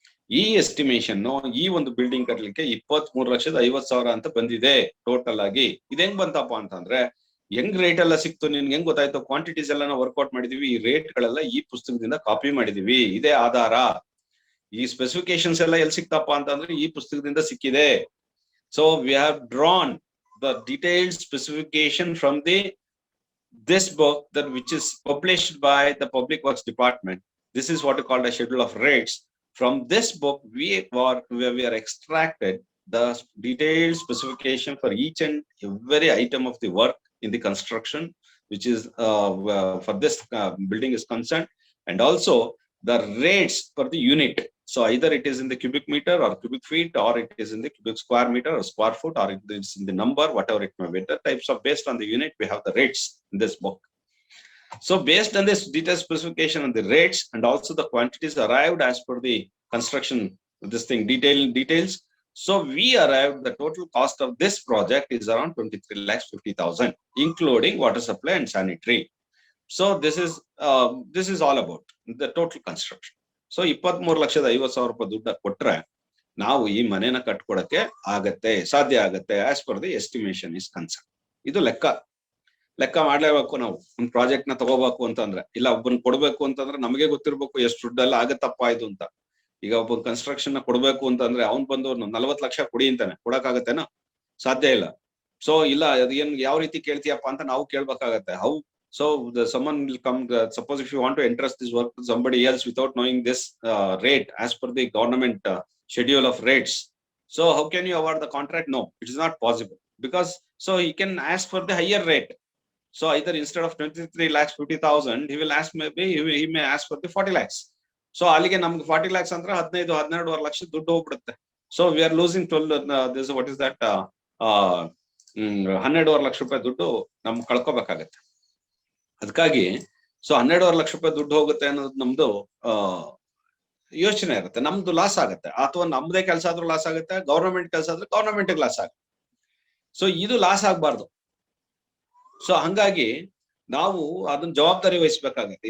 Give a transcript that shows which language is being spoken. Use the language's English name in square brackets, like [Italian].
[Kannada] ಈ ಎಸ್ಟಿಮೇಶನ್ ಈ ಒಂದು ಬಿಲ್ಡಿಂಗ್ ಕಟ್ಟಲಿಕ್ಕೆ 23,50,000 ಅಂತ ಬಂದಿದೆ ಟೋಟಲ್ ಆಗಿ. ಇದು ಹೆಂಗ್ ಬಂತಪ್ಪ ಅಂತಂದ್ರೆ, ಹೆಂಗ್ ರೇಟ್ ಎಲ್ಲ ಸಿಕ್ತು, ನಿನ್ಗೆ ಹೆಂಗ್ ಗೊತ್ತಾಯ್ತು? ಕ್ವಾಂಟಿಟೀಸ್ ಎಲ್ಲ ನಾವು ವರ್ಕೌಟ್ ಮಾಡಿದೀವಿ. ಈ ರೇಟ್ ಗಳೆಲ್ಲ ಈ ಪುಸ್ತಕದಿಂದ ಕಾಪಿ ಮಾಡಿದೀವಿ, ಇದೇ ಆಧಾರ. ಈ ಸ್ಪೆಸಿಫಿಕೇಶನ್ಸ್ ಎಲ್ಲ ಎಲ್ಲಿ ಸಿಕ್ತಪ್ಪ ಅಂತಂದ್ರೆ ಈ ಪುಸ್ತಕದಿಂದ ಸಿಕ್ಕಿದೆ. [English] So we have drawn the detailed specification from this book that which is published by the Public Works Department. This is what is called a schedule of rates. From this book we are extracted the detailed specification for each and every item of the work in the construction which is for this building is concerned, and also the rates for the unit. So either it is in the cubic meter or cubic feet, or it is in the cubic square meter or square foot, or it is in the number, whatever it may be. The types of based on the unit, we have the rates in this book. So based on this detailed specification and the rates and also the quantities arrived as per the construction, this thing details. So we arrived the total cost of this project is around 23,50,000, including water supply and sanitary. So this is all about the total construction. [Kannada] So 23,50,000 ರೂಪಾಯಿ ದುಡ್ಡು ಕೊಟ್ರೆ ನಾವು ಈ ಮನೆನ ಕಟ್ಕೊಡಕ್ಕೆ ಆಗತ್ತೆ, ಸಾಧ್ಯ ಆಗತ್ತೆ [English] As per the estimation is concern. [Kannada] ಇದು ಲೆಕ್ಕ ಮಾಡ್ಲೇಬೇಕು. ನಾವು ಒಂದು ಪ್ರಾಜೆಕ್ಟ್ ನ ತಗೋಬೇಕು ಅಂತಂದ್ರೆ, ಇಲ್ಲ ಒಬ್ಬನ್ ಕೊಡ್ಬೇಕು ಅಂತಂದ್ರೆ ನಮಗೆ ಗೊತ್ತಿರ್ಬೇಕು ಎಷ್ಟು ದುಡ್ಡೆಲ್ಲ ಆಗತ್ತಪ್ಪ ಇದು ಅಂತ. ಈಗ ಒಬ್ಬ ಕನ್ಸ್ಟ್ರಕ್ಷನ್ ನ ಕೊಡ್ಬೇಕು ಅಂತಂದ್ರೆ ಅವ್ನ್ ಬಂದು 40 ಲಕ್ಷ ಕೊಡಿ ಅಂತಾನೆ, ಕೊಡಕ್ ಆಗತ್ತೇನೋ? ಸಾಧ್ಯ ಇಲ್ಲ. ಸೊ ಇಲ್ಲ ಅದೇನ್ ಯಾವ ರೀತಿ ಕೇಳ್ತೀಯಪ್ಪ ಅಂತ ನಾವು ಕೇಳ್ಬೇಕಾಗತ್ತೆ. [English] So someone will come, suppose if you want to entrust this work to somebody else without knowing this rate as per the government schedule of rates, so how can you award the contract? No, it is not possible, because so he can ask for the higher rate. So either instead of 23,50,000 he will ask, maybe he may ask for the 40 lakhs. [Kannada] So alige namge 40 lakhs andre 15-12 lakh ದುಡ್ಡು ಹೋಗ್ಬಿಡುತ್ತೆ. [English] So we are losing 12 this what is that [Kannada] 12 lakh ರೂಪಾಯಿ ದುಡ್ಡು ನಮ್ಗೆ ಕಳ್ಕೋಬೇಕಾಗತ್ತೆ. ಅದಕ್ಕಾಗಿ so 12 lakh ರೂಪಾಯಿ ದುಡ್ಡು ಹೋಗುತ್ತೆ ಅನ್ನೋದು ನಮ್ದು ಯೋಚನೆ ಇರುತ್ತೆ. ನಮ್ದು ಲಾಸ್ ಆಗುತ್ತೆ, ಅಥವಾ ನಮ್ದೇ ಕೆಲಸ ಆದ್ರೂ ಲಾಸ್ ಆಗುತ್ತೆ, ಗವರ್ನಮೆಂಟ್ ಕೆಲಸ ಆದ್ರೆ ಗವರ್ನಮೆಂಟ್ ಲಾಸ್ ಆಗುತ್ತೆ. ಸೊ ಇದು ಲಾಸ್ ಆಗ್ಬಾರ್ದು. ಸೊ ಹಂಗಾಗಿ ನಾವು ಅದನ್ನ ಜವಾಬ್ದಾರಿ ವಹಿಸ್ಬೇಕಾಗತ್ತೆ.